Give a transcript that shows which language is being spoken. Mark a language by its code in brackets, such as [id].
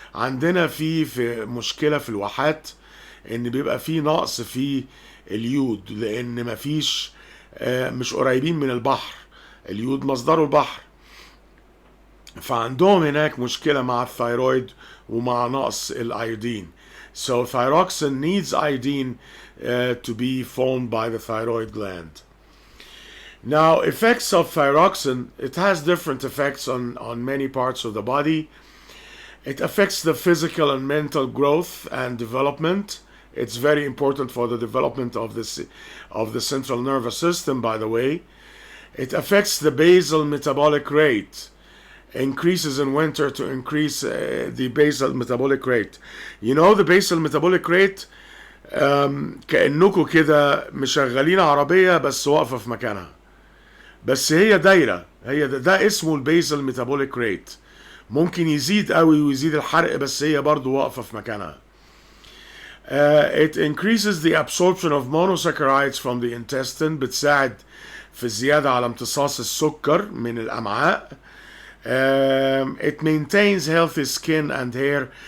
[ar] عندنا في مشكلة في الواحات ان بيبقى في نقص في اليود، لان مفيش مش قريبين من البحر. اليود مصدره البحر، فعندهم هناك مشكلة مع الثيرويد ومع نقص الايودين. [en] So thyroxine needs iodine to be formed by the thyroid gland. Now, effects of thyroxine, it has different effects on many parts of the body. It affects the physical and mental growth and development. It's very important for the development of the central nervous system, by the way. It affects the basal metabolic rate. Increases in winter to increase the basal metabolic rate. [ar] You know the basal metabolic rate كأنكم كده مشغلين عربية بس واقفة في مكانها، بس هي دايرة، هي ده اسمه البيزل ميتابوليك ريت. ممكن يزيد قوي ويزيد الحرق، بس هي برضو واقفة في مكانها. [en] It increases the absorption of monosaccharides from the intestine. [ar] بتساعد في الزيادة على امتصاص السكر من الأمعاء. [en] It maintains healthy skin and hair.